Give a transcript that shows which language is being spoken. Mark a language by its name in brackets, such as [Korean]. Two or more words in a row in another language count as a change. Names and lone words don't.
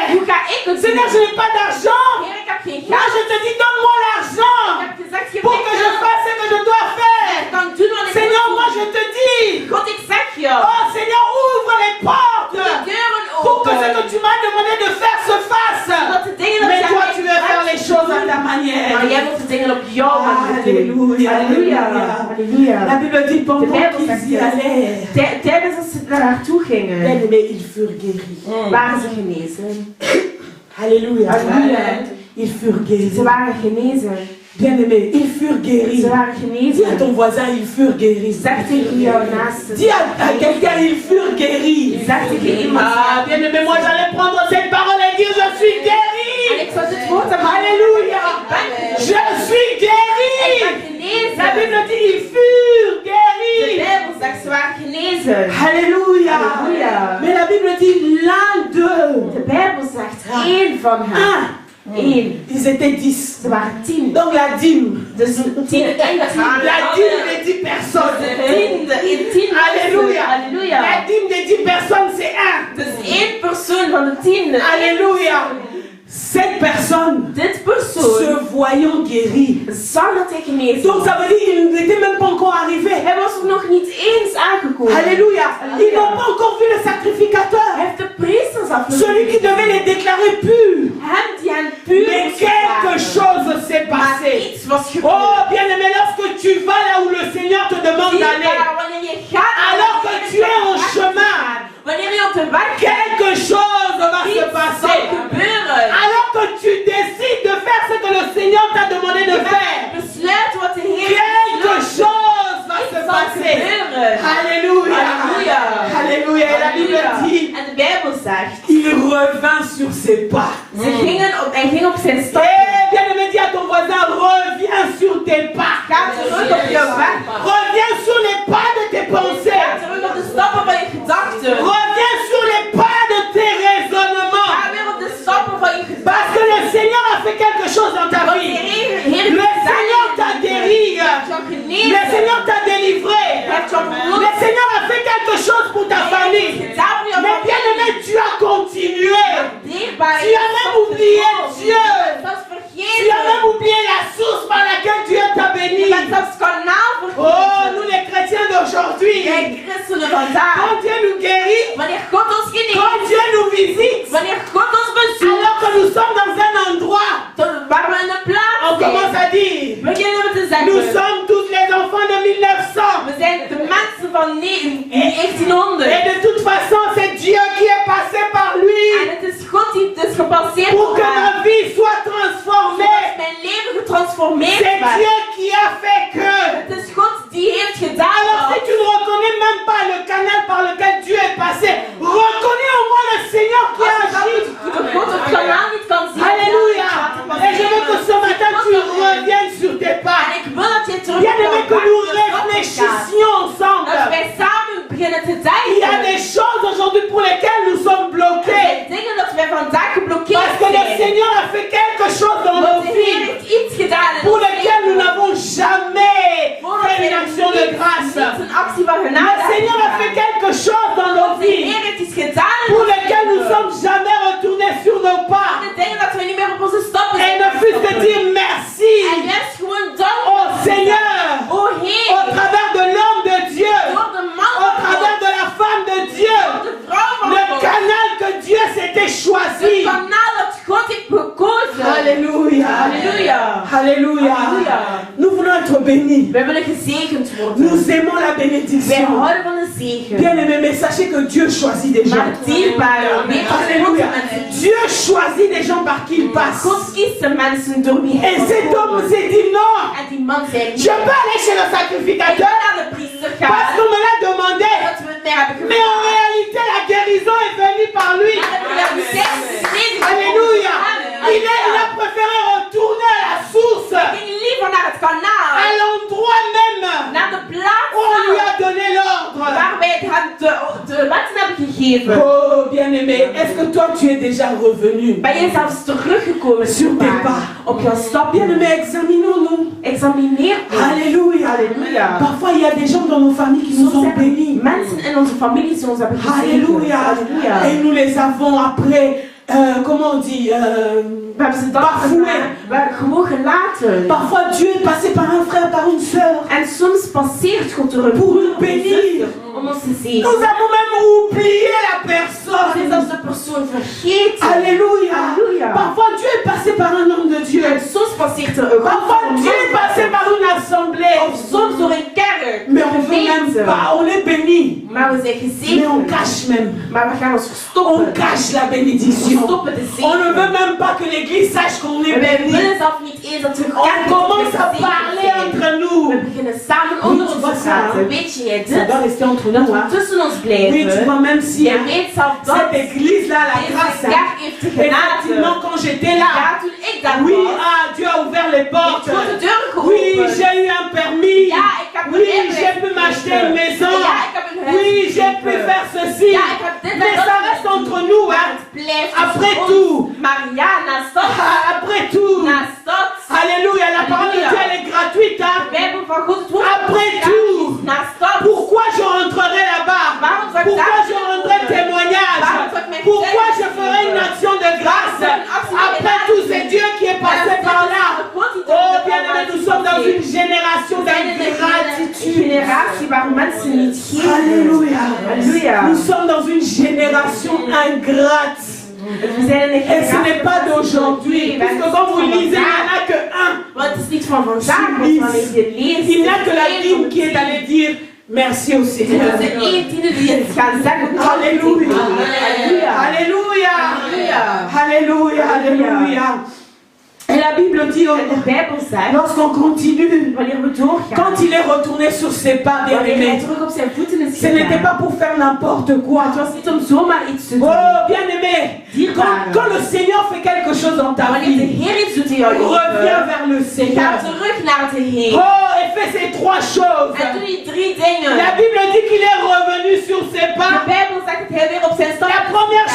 [French] Seigneur, je n'ai pas d'argent. Moi, je te dis, donne-moi l'argent pour que je fasse ce que je dois faire. Seigneur, moi, je te dis, oh Seigneur, ouvre les portes pour que ce que tu m'as demandé de faire se fasse. Mais toi, tu veux faire les choses à ta manière. [Dutch] Maar jij wilt de dingen op jouw manier doen. [French] Alléluia, [Dutch] Halleluja. Halleluja. [French] La Bible dit pendant qu'ils y allaient, [Dutch] Tijdens dat ze daar naartoe gingen, [French] bien-aimés, ils furent guéris. [Dutch] waren ze genezen. [French] Alléluia. [Dutch] Halleluja. [French] Ils furent guéris. [Dutch] Ze waren genezen. [French] Bien-aimés, ils furent guéris. [Dutch] Ze waren [French] Dis à [Dutch] genezen. [French] ton voisin, ils furent guéris. [Dutch] Zeg tegen jou naast. [French] Dis à quelqu'un, ils furent guéris. [Dutch] Zeg tegen iemand. [French] Ah, bien-aimé, moi j'allais prendre cette parole et dire, je suis [Dutch] En [French] guéri. [Dutch] ik zou dit woord hebben. [French] Alléluia. Je suis [Dutch] Ik ben [French] guéri. La [Dutch] genezen. [French] Bible dit, ils furent [Dutch] De [French] guéris. [Dutch] Bijbel zegt ze waren genezen. [French] Alléluia. [Dutch] Halleluja. [French] Mais la Bible dit, l'un d'eux, [Dutch] De Bijbel zegt één van hen. Eén. [French] ils étaient 10. [Dutch] Ze waren 10. [French] Donc la dîme, [Dutch] Dus 10 en 10. [French] la dîme des 10 personnes. 10 Alléluia. [Dutch] Halleluja. [French] La dîme des 10 personnes, c'est un. [Dutch] Dus één persoon van de 10. [French] Alléluia. Cette personne [Dutch] Dit [French] se [Dutch] persoon [French] voyant guéri. [Dutch] zag dat hij genezen [French] Donc [Dutch] was. [French] ça veut dire qu'il n'était même pas encore arrivé. [Dutch] Hij was er nog niet eens aangekomen. [French] Alléluia. Ils n'ont pas encore vu le sacrificateur. [Dutch] Hij heeft de priesters [French] Celui qui devait les déclarer purs. [Dutch] Hem die hen puur [French] Mais [Dutch] moest [French] quelque [Dutch] verklaren. [French] chose s'est [Dutch] Maar [French] passé. [Dutch] iets was gebeurd. [French] Oh bien-aimé, lorsque tu vas là où le Seigneur te demande [Dutch] Zie [French] d'aller, [Dutch] maar, wanneer je gaat naar [French] alors [Dutch] de [French] que [Dutch] Heer [French] tu es en [Dutch] gaat, [French] chemin, [Dutch] wanneer je op de weg bent, [French] quelque chose va se [Dutch] iets zal [French] passer. [Dutch] gebeuren. [French] Alors que tu décides de faire ce que le Seigneur t'a demandé de faire, [Dutch] Besluit wat de Heer [French] quelque [Dutch] besluit. [French] chose va [Dutch] Iets [French] se [Dutch] zal [French] passer. [Dutch] gebeuren. [French] Alléluia. Alléluia. Alléluia. Et la Bible [Dutch] Halleluja. [French] dit, [Dutch] En de Bijbel zegt, [French] il revint sur ses pas. [Dutch] hij ging op zijn stap. [French] Eh bien aimé, dis à ton voisin, reviens sur tes pas. [Dutch] Ga terug op je weg. [French] Reviens sur les pas de tes pensées. [Dutch] Ga terug op de stappen van je gedachten. [French] Reviens sur les pas de tes raisonnements. [Dutch] Ga weer op de stappen van je gedachten. [French] Parce que le Seigneur a fait quelque chose dans ta [Dutch] Want de [French] vie. [Dutch] Heer [French] Le Seigneur t'a guéri. Le Seigneur t'a délivré. Le Seigneur a fait quelque chose pour ta famille. Mais bien aimé, tu as continué. Tu as même oublié Dieu. Tu as même oublié la source par laquelle Dieu t'a béni. Oh, nous les chrétiens d'aujourd'hui, quand Dieu nous guérit, quand Dieu nous visite, alors que nous sommes dans un endroit, on commence à dire, nous sommes tous les enfants de 1900. [Dutch] We zijn de mensen van 1900. [French] Et de toute façon, c'est Dieu qui est passé par [Dutch] En [French] lui [Dutch] het is God die het is gepasseerd [French] pour que [Dutch] op hem. [French] ma vie soit transformée. [Dutch] Zodat mijn leven getransformeerd [French] C'est [Dutch] werd. [French] Dieu qui a fait que. [Dutch] Het is God die heeft gedaan. [French] Alors si tu ne reconnais même pas le canal par lequel Dieu est passé, reconnais au moins le Seigneur qui a agi. [Dutch] De God op het kanaal niet kan zien. [French] Alléluia. Et je veux que ce matin tu reviennes sur tes pas. [Dutch] En ik wil dat je terug [French] Bien aimé, que nous réfléchissions ensemble. [Dutch] Dat wij samen beginnen te [French] Il y a [Dutch] denken. [French] des choses aujourd'hui pour lesquelles nous sommes bloqués. [Dutch] Er zijn dingen dat wij vandaag geblokkeerd [French] Parce que le [Dutch] zijn. [French] Seigneur a fait quelque chose dans nos [Dutch] Want de Heer [French] vies [Dutch] heeft iets gedaan in [French] pour [Dutch] ons [French] lequel nous [Dutch] leven. [French] n'avons jamais fait une action de grâce. [Dutch] Niet een actie van [French] Le [Dutch] genade. [French] Seigneur a fait quelque chose dans nos [Dutch] Want de [French] vies [Dutch] Heer heeft iets gedaan in [French] pour [Dutch] ons [French] lequel nous ne [Dutch] leven. [French] sommes jamais retournés sur nos pas. [Dutch] De dingen dat we niet meer op onze stappen [French] Et [Dutch] zijn [French] ne fût-ce que [Dutch] gestopt. [French] dire merci [Dutch] En juist gewoon dank. [French] au Seigneur, [Dutch] O [French] au [Dutch] Heer. [French] travers de l'homme de Dieu, [Dutch] Door de man [French] au [Dutch] van [French] travers [Dutch] God. [French] de la femme de Dieu, [Dutch] Door de vrouw van [French] le [Dutch] God. [French] canal que Dieu s'était [Dutch] Het [French] choisi. [Dutch] kanaal dat God heeft gekozen. [French] Alléluia. Alléluia. Alléluia. Alléluia. Nous voulons être bénis. [Dutch] Wij willen gezegend worden. [French] Nous aimons la [Dutch] Wij [French] bénédiction. [Dutch] houden van de zegen. [French] Bien aimé, mais sachez que Dieu choisit des gens. [Dutch] Maar dierbare, weet je, God [French] Alléluia. [Dutch] mensen. [French] Dieu choisit des gens par qui il passe. [Dutch] God kiest de mensen door wie hij [French] Et cet homme s'est dit non, [Dutch] En die man zei niet. [French] je peux aller chez le [Dutch] Ik [French] sacrificateur [Dutch] wil naar de priester [French] parce [Dutch] gaan. [French] qu'on me l'a demandé. [Dutch] Dat we het mij hebben [French] Mais en [Dutch] gevraagd. [French] réalité, la guérison est venue par lui. [Dutch] Maar de realiteit [French] Alléluia. Il a préféré retourner à la source, [Dutch] Ik ging liever naar het [French] à [Dutch] kanaal. [French] l'endroit même [Dutch] Naar de plaats [French] où on lui a donné l'ordre. [Dutch] waar wij het hem de wetten hebben gegeven. [French] Oh, bien-aimé, est-ce que toi tu es déjà revenu [Dutch] Ben je zelfs teruggekomen [French] sur tes pas? [Dutch] op jouw stap? [French] Bien-aimé, examinons-nous. [Dutch] Examineer ons. [French] Alléluia. Alléluia. Parfois, il y a des gens dans nos familles qui nous [Dutch] Soms [French] ont [Dutch] zijn er [French] bénis. [Dutch] mensen in onze familie die ons hebben gezegend. [French] Alléluia. Alléluia. Et nous les avons après, comment on dit, [Dutch] We hebben ze dat [French] bafoué. [Dutch] gedaan. We hebben gewoon gelaten. [French] Parfois, Dieu est passé par un frère, par une sœur. [Dutch] En soms passeert God door een [French] Pour [Dutch] broer [French] nous [Dutch] of een [French] bénir. [Dutch] zuster om ons te zien. [French] Nous avons même oublié la [Dutch] We zijn [French] personne. [Dutch] zelfs de persoon vergeten. [French] Alléluia. Alléluia. Parfois, Dieu est passé par un homme de Dieu. [Dutch] En soms passeert er een [French] Parfois, Dieu est passé par une assemblée. [Dutch] Of soms door een kerk. [French] Mais on ne veut même pas, on est béni. [Dutch] Maar we zijn [French] Mais on [Dutch] gezegend. [French] cache même. [Dutch] Maar we gaan ons [French] On [Dutch] verstoppen. [French] cache la [Dutch] We [French] bénédiction. [Dutch] stoppen de [French] On ne [Dutch] zegen. [French] veut même pas que l'église sache qu'on est [Dutch] En wij [French] béni. [Dutch] willen zelf niet eens dat we [French] On [Dutch] kerk [French] commence à parler entre [Dutch] We [French] nous. [Dutch] beginnen samen onder ons te praten. Weet je het? [French] Ça doit rester entre nous. Hein? [Dutch] Tussen ons [French] Oui, tu [Dutch] blijven. [French] vois, même si [Dutch] Je [French] hein, [Dutch] weet zelf dat [French] cette église-là, la grâce, [Dutch] deze [French] hein, [Dutch] kerk heeft de genade. [French] effectivement, quand j'étais là, [Dutch] Ja, toen ik daar [French] oui, [Dutch] was, [French] ah, Dieu a ouvert les [Dutch] heeft [French] portes. [Dutch] God de deur [French] Oui, [Dutch] geopend. [French] j'ai eu un permis. [Dutch] Ja, ik heb [French] Oui, [Dutch] een [French] j'ai pu m'acheter une maison. [Dutch] Ja, ik heb een huis [French] Oui, j'ai pu [Dutch] gekocht. [French] faire ceci. [Dutch] Ja, ik heb dit en [French] Mais [Dutch] dat [French] ça [Dutch] gedaan. [French] reste entre nous, [Dutch] Maar [French] hein. [Dutch] het blijft [French] Après [Dutch] tussen [French] tout. [Dutch] ons. Maar ja, naast dat, [French] Ah, après tout. [Dutch] naast dat, [French] Alléluia, la parole de Dieu, elle est gratuite, hein. [Dutch] de Bijbel van God, het woord van God [French] Après [Dutch] is [French] tout. [Dutch] gratis. Naast dat, [French] Pourquoi je rentrerai là-bas? [Dutch] waarom zou ik [French] Pourquoi [Dutch] daar [French] je rendrai témoignage? Pourquoi je ferai une action de grâce? Après tout, c'est Dieu qui est passé par là. Oh, bien-aimé, nous sommes dans une génération d'ingratitude. [Dutch] generatie waar mensen niet geven. [French] Alléluia. Alléluia. Nous sommes dans une génération ingrate. [Dutch] We zijn in een [French] Et ce n'est [Dutch] generatie [French] pas [Dutch] van [French] d'aujourd'hui. [Dutch] vergeven. [French] Puisque quand vous lisez, il n'y en a que un. [Dutch] Want het is niet van vandaag, want wanneer je leest, [French] Il n'y a que la dîme qui est allée dire merci au Seigneur. [Dutch] Het is de één tiende die het gaan zeggen. [French] Alléluia. Alléluia. Alléluia. Alléluia. Alléluia. Alléluia. Et la Bible dit, [Dutch] De Bijbel zegt, [French] lorsqu'on continue, [Dutch] wanneer we doorgaan, [French] quand il est retourné sur ses pas, bien [Dutch] wanneer hij [French] aimé, [Dutch] terug op zijn voeten is [French] ce n'était [Dutch] gegaan, [French] pas pour faire n'importe quoi. [Dutch] het was niet om zomaar iets te doen. [French] Oh, bien aimé, quand le Seigneur fait quelque chose dans ta [Dutch] Wanneer de [French] vie, [Dutch] Heer iets doet in jouw [French] reviens [Dutch] leven, [French] vers le [Dutch] ga [French] Seigneur. [Dutch] terug naar de Heer. [French] Oh, et fais ces trois choses. [Dutch] En doe die drie dingen. [French] La Bible dit qu'il est revenu sur ses [Dutch] De [French] pas. [Dutch] Bijbel zegt dat hij weer op zijn stap [French] La [Dutch] is [French] première